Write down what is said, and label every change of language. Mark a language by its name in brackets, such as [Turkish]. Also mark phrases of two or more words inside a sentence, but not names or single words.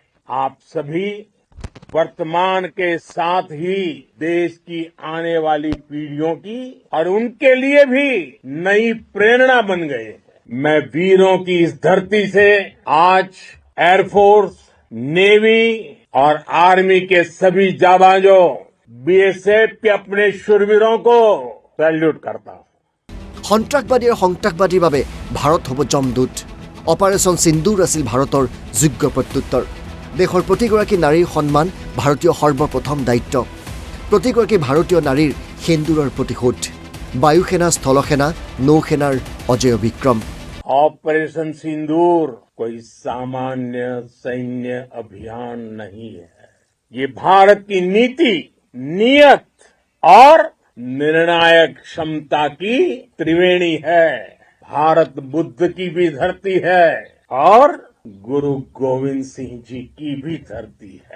[Hindi] आप सभी वर्तमान के साथ ही देश की आने वाली पीढ़ियों की और उनके लिए भी नई प्रेरणा बन गए। मैं वीरों की इस धरती से आज एयरफोर्स, नेवी और आर्मी के सभी जाबाजों, बीएसएफ के अपने शूरवीरों को सैल्यूट करता हूं। [Assamese] সন্ত্ৰাসবাদী আৰু সন্ত্ৰাসবাদীৰ বাবে ভাৰত হ'ব জমদূত। অপাৰেশ্যন সিন্দুৰ আছিল ভাৰতৰ যোগ্য প্ৰত্যুত্তৰ। দেশৰ প্ৰতিগৰাকী নাৰীৰ সন্মান ভাৰতীয় সৰ্বপ্ৰথম দায়িত্ব। প্ৰতিগৰাকী ভাৰতীয় নাৰীৰ সেন্দুৰৰ প্ৰতিশোধ। বায়ুসেনা, স্থলসেনা, নৌসেনাৰ অজয় বিক্ৰম। [Hindi] ऑपरेशन सिंदूर कोई सामान्य सैन्य अभियान नहीं है। ये भारत की नीति, नियत और निर्णायक क्षमता की त्रिवेणी है। भारत बुद्ध की भी धरती है और गुरु गोविंद सिंह जी की भी धरती है।